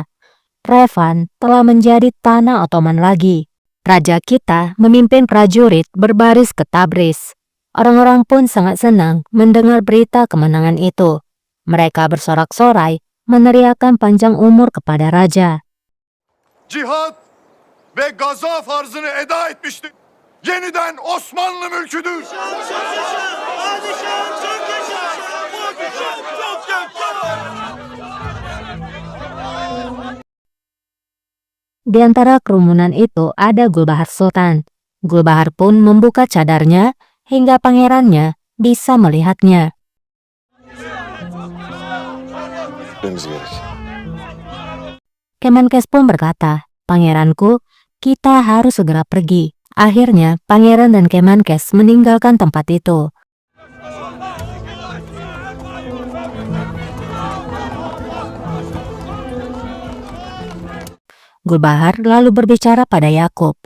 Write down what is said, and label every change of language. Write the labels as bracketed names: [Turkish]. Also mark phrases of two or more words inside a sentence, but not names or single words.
[Indonesian] Revan telah menjadi tanah Ottoman lagi. Raja kita memimpin prajurit berbaris ke Tabriz." Orang-orang pun sangat senang mendengar berita kemenangan itu. Mereka bersorak-sorai meneriakkan panjang umur kepada raja. [Turkish] Cihat ve Gaza farzını eda etmiştir. Yeniden Osmanlı mülküdür. [Indonesian] Di antara kerumunan itu ada Gulbahar Sultan. Gulbahar pun membuka cadarnya hingga pangerannya bisa melihatnya. [Turkish] Gitmemiz gerek. [Indonesian] Kemenkes pun berkata, "Pangeranku, kita harus segera pergi." Akhirnya, pangeran dan Kemenkes meninggalkan tempat itu. Gulbahar lalu berbicara pada Yakub.